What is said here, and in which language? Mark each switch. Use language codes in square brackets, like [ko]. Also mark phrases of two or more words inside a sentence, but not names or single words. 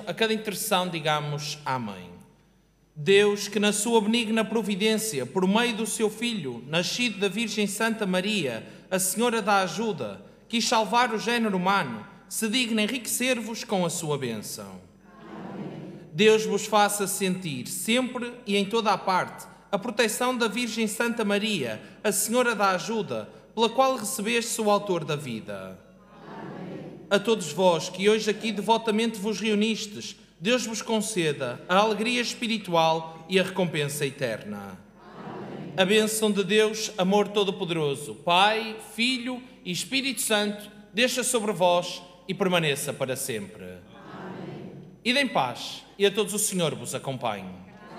[pt] A cada intercessão digamos Amém. Deus, que na sua benigna providência, por meio do seu Filho, nascido da Virgem Santa Maria, a Senhora da Ajuda, quis salvar o género humano, se digna enriquecer-vos com a sua bênção. Amém. Deus vos faça sentir, sempre e em toda a parte, a proteção da Virgem Santa Maria, a Senhora da Ajuda, pela qual recebeste o autor da vida. Amém. A todos vós que hoje aqui devotamente vos reunistes, Deus vos conceda a alegria espiritual e a recompensa eterna. Amém. A bênção de Deus, amor todo-poderoso, Pai, Filho e Espírito Santo, desça sobre vós e permaneça para sempre. Amém. Ide em paz e a todos o Senhor vos acompanhe.